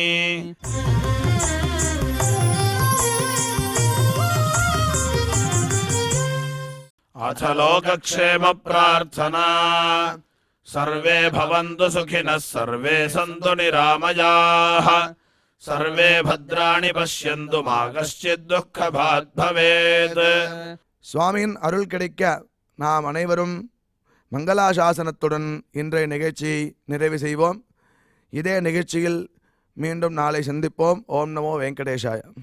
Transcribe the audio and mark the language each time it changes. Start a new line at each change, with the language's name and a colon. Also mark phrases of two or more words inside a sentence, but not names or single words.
Sanskrit: अथ लोकक्षेम प्रार्थना सर्वे भवन्तु सुखिनः सर्वे सन्तु निरामयाः सर्वे भद्राणि पश्यन्तु मा कश्चित् दुःखभाग् भवेत्.
Tamil: சுவாமியின் அருள் கிடைக்க நாம் அனைவரும் மங்களாசாசனத்துடன் இன்றைய நிகழ்ச்சியை நிறைவு செய்வோம். இதே நிகழ்ச்சியில் மீண்டும் நாளை சந்திப்போம்.
Sanskrit: ॐ नमो वेङ्कटेशाय.